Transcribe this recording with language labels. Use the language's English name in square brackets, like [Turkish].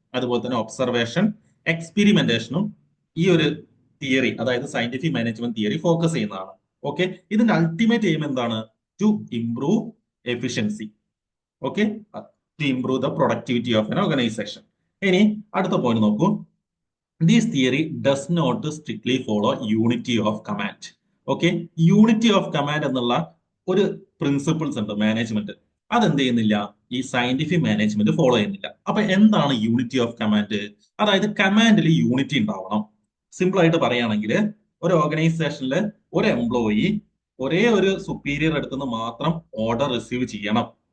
[Malayalam] അതുപോലെ തന്നെ ഒബ്സർവേഷൻ, എക്സ്പെരിമെന്റേഷനും ഈ ഒരു തിയറി, അതായത് സയന്റിഫിക് മാനേജ്മെന്റ് തിയറി ഫോക്കസ് ചെയ്യുന്നതാണ്. ഓക്കെ, ഇതിന്റെ അൾട്ടിമേറ്റ് എയിം എന്താണ്? [English] To improve efficiency. Okay, to improve the productivity of an organisation. [Malayalam] ഇനി അടുത്ത പോയിന്റ് നോക്കൂ. [English] This theory does not strictly follow unity of command. [Malayalam] Okay, unity of command എന്നുള്ള ഒരു principles ഉണ്ട് management. അതെന്ത് ചെയ്യുന്നില്ല? ഈ സയന്റിഫിക് മാനേജ്മെന്റ് ഫോളോ ചെയ്യുന്നില്ല. അപ്പൊ എന്താണ് യൂണിറ്റി ഓഫ് കമാൻഡ്? അതായത് കമാൻഡിൽ യൂണിറ്റി ഉണ്ടാവണം. സിമ്പിൾ ആയിട്ട് പറയുകയാണെങ്കിൽ ഒരു ഓർഗനൈസേഷനിൽ ഒരു എംപ്ലോയി ഒരേ ഒരു സുപ്പീരിയർ അടുത്തുനിന്ന് മാത്രം ഓർഡർ റിസീവ് ചെയ്യണം.